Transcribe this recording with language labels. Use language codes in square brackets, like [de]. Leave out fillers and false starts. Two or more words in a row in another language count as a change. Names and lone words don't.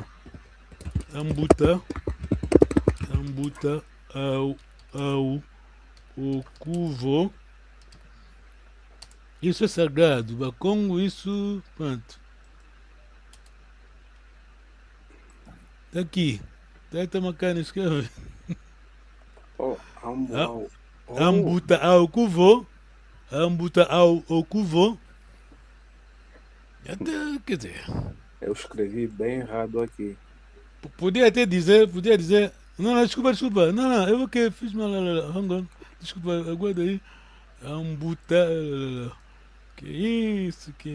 [kg] Ambuta ao Okuvo. [pt] Isso é sagrado. Bakongo, isso. Pronto. Tá aqui. Tá macana, escreve. [kg] Ambuta ao Okuvo. Ambuta ao Okuvo. [pt] Até, quer dizer. Eu escrevi bem errado aqui. Podia dizer. Não, desculpa. Não, eu que fiz mal. [en] Hang on. [pt] Desculpa, aguarda aí. Ambuta. Que isso?